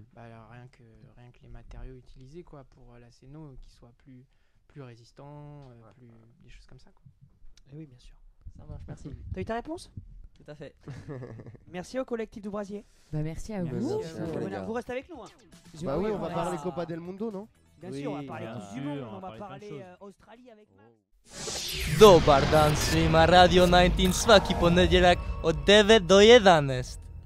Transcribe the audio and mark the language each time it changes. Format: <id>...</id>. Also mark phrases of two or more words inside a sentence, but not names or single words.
<fr>Bah, rien que les matériaux utilisés, quoi, pour la scéno, qui soient plus résistants, des choses comme ça, quoi. Eh oui, bien sûr. Ça marche, merci. T'as eu ta réponse? Tout à fait. Merci au collectif du Brasier. Bah, merci à vous. Merci à vous, les gars. Vous restez avec nous, hein. Je- Bah oui, on va reste. parler Copa del Mundo, non? Bien Oui, sûr, on va parler bien Coupe du sûr, Monde, on on va va parler plein de parler choses. Australie avec Max.</fr> <hr>Dobar dan svima, Radio 19 svaki ponedjeljak od 9 do 11.</hr>